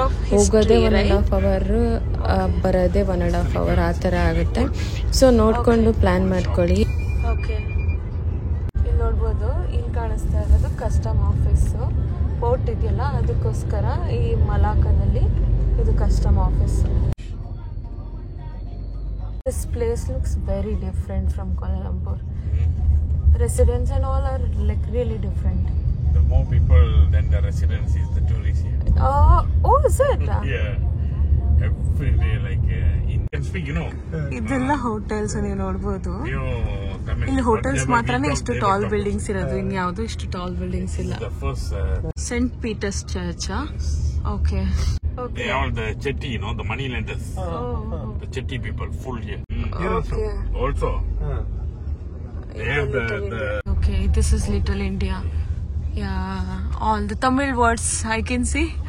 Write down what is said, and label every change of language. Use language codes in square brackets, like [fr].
[kn] ಹೋಗೋದೇ 1.5 hour, ಬರೋದೇ 1.5 hour, ಆ ಥರ ಆಗುತ್ತೆ. ಸೊ ನೋಡಿಕೊಂಡು ಪ್ಲ್ಯಾನ್ ಮಾಡ್ಕೊಳ್ಳಿ. ಓಕೆ, ಇಲ್ಲಿ ನೋಡ್ಬೋದು, ಇಲ್ಲಿ ಕಾಣಿಸ್ತಾ ಇರೋದು ಕಸ್ಟಮ್ ಆಫೀಸು. ಪೋರ್ಟ್ ಇದೆಯಲ್ಲ, ಅದಕ್ಕೋಸ್ಕರ ಈ ಮಲಾಕನಲ್ಲಿ ಇದು custom office. [en] This place looks very different from Kuala Lumpur. Residents and all are like really different. The more people than the residents is the tourists here. Oh, is it? Yeah. Every day like Indian speak, you know. [kn] ಇದೆಲ್ಲ hotels ನೀವು ನೋಡ್ಬೋದು. [en] Tamil. [kn] ಇಲ್ಲಿ hotels ಮಾತ್ರನೇ ಇಷ್ಟು tall buildings ಇರೋದು, ಇನ್ಯಾವುದು ಇಷ್ಟು tall buildings ಇಲ್ಲ. [en] The first St. Peter's Church. Okay. They are all the Chetty, you know, the money lenders. The Chetty people full here. Here also. They have the Okay, this is Little India. Yeah, all the Tamil words I can see.